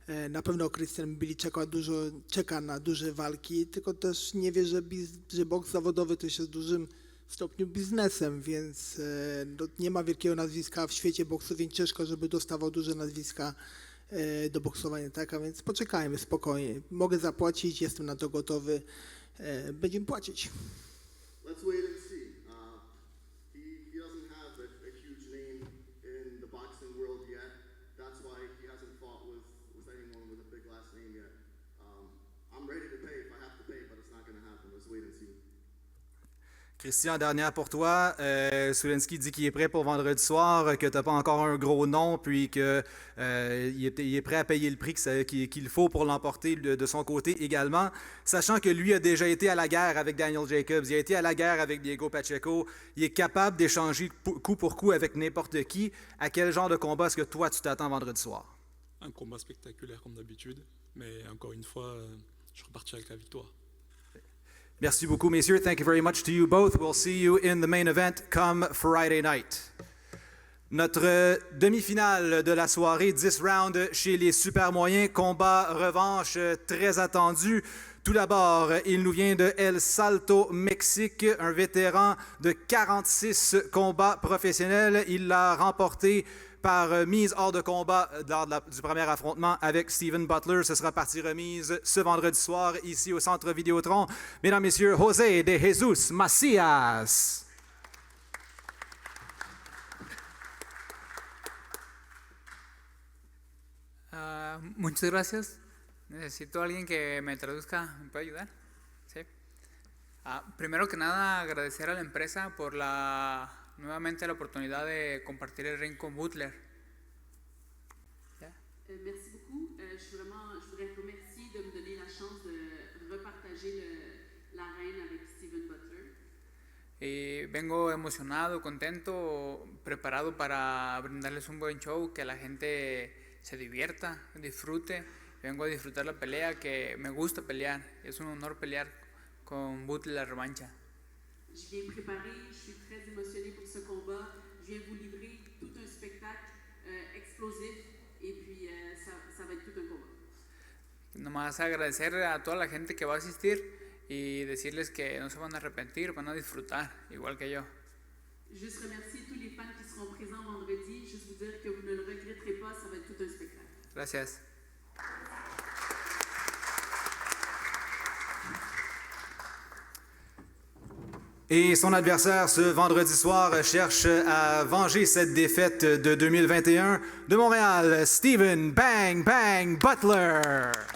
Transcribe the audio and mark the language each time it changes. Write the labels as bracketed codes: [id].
[pl] Na pewno Christian Billy czeka na duże walki, tylko też nie wie, że boks zawodowy to jest w dużym stopniu biznesem, więc nie ma wielkiego nazwiska w świecie boksu, więc ciężko, żeby dostawał duże nazwiska do boksowania, tak? A więc poczekajmy spokojnie. Mogę zapłacić, jestem na to gotowy. Będziemy płacić. [en] Let's wait and see. He doesn't have a huge name in the boxing world yet. That's why he hasn't fought with anyone with a big last name yet. I'm ready to pay if I have to pay, but it's not going to happen. Let's wait and see. [fr] Christian, dernière pour toi. Sulenski dit qu'il est prêt pour vendredi soir, que tu n'as pas encore un gros nom, puis qu'il est prêt à payer le prix qu'il faut pour l'emporter de son côté également. Sachant que lui a déjà été à la guerre avec Daniel Jacobs, il a été à la guerre avec Diego Pacheco, il est capable d'échanger coup pour coup avec n'importe qui. À quel genre de combat est-ce que toi tu t'attends vendredi soir? Un combat spectaculaire comme d'habitude, mais encore une fois, je repartirai avec la victoire. Merci beaucoup, messieurs. [en] Thank you very much to you both. We'll see you in the main event come Friday night. [fr] Notre demi-finale de la soirée, 10 rounds chez les super moyens, combat revanche très attendu. Tout d'abord, il nous vient de El Salto, Mexique, un vétéran de 46 combats professionnels. Il l'a remporté par mise hors de combat lors du premier affrontement avec Steven Butler. Ce sera partie remise ce vendredi soir ici au Centre Vidéotron. Mesdames, Messieurs, José de Jesus Macias. [es] Muchas gracias. Necesito a alguien que me traduzca. ¿Me puede ayudar? Sí. Primero que nada, agradecer a la empresa por nuevamente la oportunidad de compartir el ring con Butler. [fr] Merci beaucoup. Je voudrais remercier de me donner la chance de repartager l'arène avec Steven Butler. [es] Y vengo emocionado, contento, preparado para brindarles un buen show, que la gente se divierta, disfrute. Vengo a disfrutar la pelea, que me gusta pelear. Es un honor pelear con Butler la revancha. [fr] Je viens préparer, je suis très émotionnée pour ce combat. Je viens vous livrer tout un spectacle explosif et puis ça va être tout un combat. [es] Nomás agradecer a toda la gente que va a asistir y decirles que no se van a arrepentir, van a disfrutar, igual que yo. [fr] Juste remercier tous les fans qui seront présents vendredi. Juste vous dire que vous ne le regretterez pas, ça va être tout un spectacle. [es] Gracias. [fr] Et son adversaire ce vendredi soir cherche à venger cette défaite de 2021 de Montréal, Steven Bang Bang Butler.